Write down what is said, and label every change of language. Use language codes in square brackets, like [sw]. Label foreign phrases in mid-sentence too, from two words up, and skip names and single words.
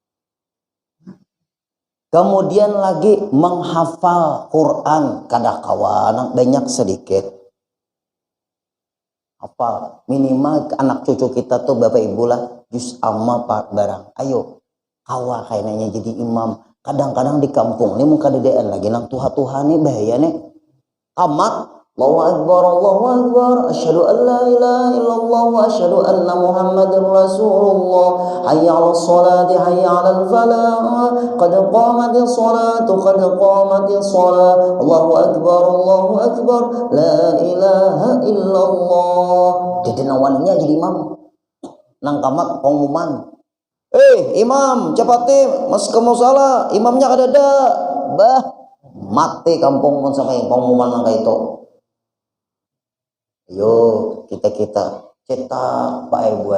[bjn] Kemudian lagi menghafal Quran kada kawan banyak sedikit. Hafal minimal anak cucu kita tuh bapak ibu lah juz amma barang. Ayo kawa kayaknya jadi imam. Kadang-kadang di kampung ini muka dedaan lagi nang tuha-tuha nih bahaya nih. [ar] Amat الله أكبر أشهد أن لا إله إلا الله وأشهد أن محمدا رسول الله. حي على الصلاة حي على الفلاح قد قامت الصلاة قد قامت الصلاة. الله أكبر لا إله إلا الله. [bjn] Jadi nawaninya jadi imam. Nang kamat pengumuman. Imam, cepat mas kamu salah, imamnya kada ada. Mati kampung pun sampai pengumuman nang kayak itu. Yo kita cetak Pak Ibu.